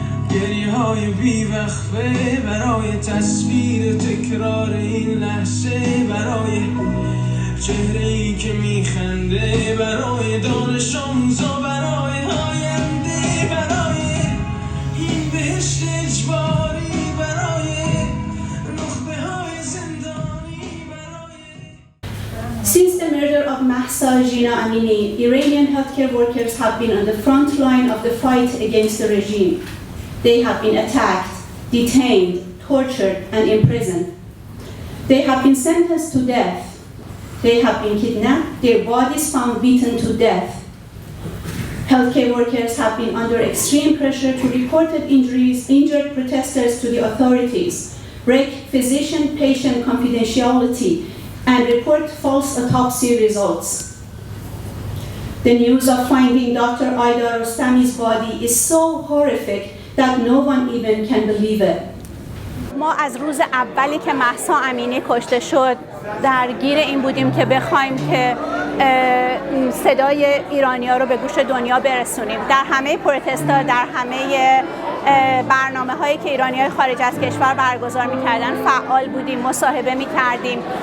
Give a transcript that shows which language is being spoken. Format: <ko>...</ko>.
<fa>گریه های بیوقفه، برای تصویر تکرار این لحظه، برای چهره‌ای که میخنده، برای دانش آموزا، برای آینده، برای این بهشت اجباری، برای نخبه های زندانی، برای</fa> <en>Since the murder of Mahsa Jina Amini, Iranian healthcare workers have been on the front line of the fight against the regime. They have been attacked, detained, tortured, and imprisoned. They have been sentenced to death. They have been kidnapped, their bodies found beaten to death. Healthcare workers have been under extreme pressure to report injured protesters to the authorities, break physician-patient confidentiality, and report false autopsy results. The news of finding Dr. Aida Rostami's body is so horrific that no one even can believe it.</en> <fa>ما از روز اولی که مهسا امینی کشته شد درگیر این بودیم که بخوایم که صدای ایرانی‌ها رو به گوش دنیا برسونیم. در همه پروتست‌ها، در همه برنامه‌هایی که ایرانی‌های خارج از کشور برگزار می‌کردن فعال بودیم، مصاحبه می‌کردیم.</fa>